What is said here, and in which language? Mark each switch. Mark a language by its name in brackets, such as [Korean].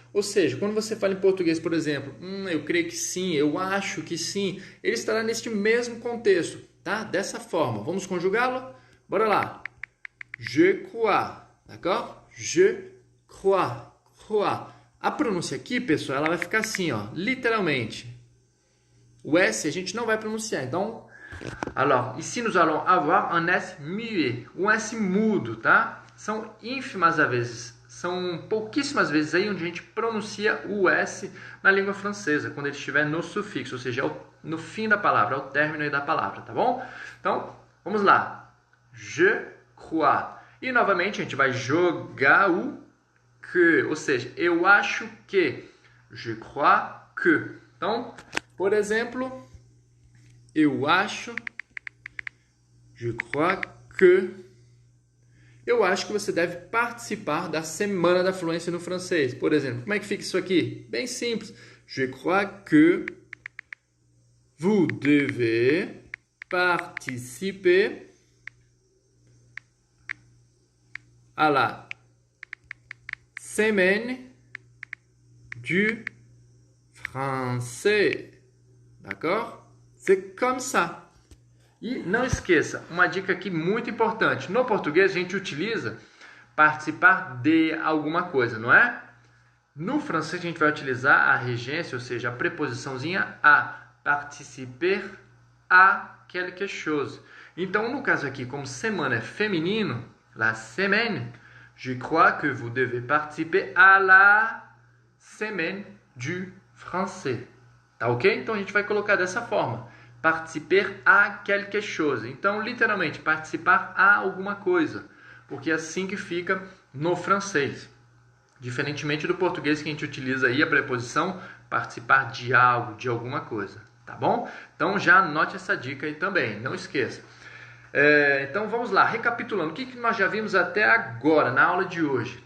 [Portuguese] Ou seja, quando você fala em português, por exemplo, eu creio que sim, eu acho que sim, ele estará neste mesmo contexto, tá? Dessa forma. Vamos conjugá-lo? Bora lá. [French] Je crois, d'accord? Je crois, crois. [Portuguese] A pronúncia aqui, pessoal, ela vai ficar assim, ó, literalmente. O S a gente não vai pronunciar, então... [French] Alors, ici nous allons avoir un S muet, [Portuguese] um S mudo, tá? São ínfimas vezes, são pouquíssimas vezes aí onde a gente pronuncia o S na língua francesa, quando ele estiver no sufixo, ou seja, no fim da palavra, ao término aí da palavra, tá bom? Então, vamos lá. [French] Je crois. [Portuguese] E novamente a gente vai jogar o que, ou seja, eu acho que. Je crois que. Então, por exemplo, eu acho, [French] je crois que, [Portuguese] eu acho que você deve participar da Semana da Fluência no Francês. Por exemplo, como é que fica isso aqui? Bem simples. [French] Je crois que vous devez participer à la Semaine du Français. D'accord? C'est comme ça. [Portuguese] E não esqueça, uma dica aqui muito importante. No português a gente utiliza participar de alguma coisa, não é? No francês a gente vai utilizar a regência, ou seja, a preposiçãozinha a, [French] participer à quelque chose. [Portuguese] Então, no caso aqui, como semana é feminino, la semaine, [French] je crois que vous devez participer à la semaine du français. [Portuguese] Tá ok? Então a gente vai colocar dessa forma. [French] Participer à quelque chose. [Portuguese] Então, literalmente, participar a alguma coisa. Porque é assim que fica no francês. Diferentemente do português que a gente utiliza aí a preposição participar de algo, de alguma coisa. Tá bom? Então já anote essa dica aí também, não esqueça. Então vamos lá, recapitulando. O que nós já vimos até agora na aula de hoje?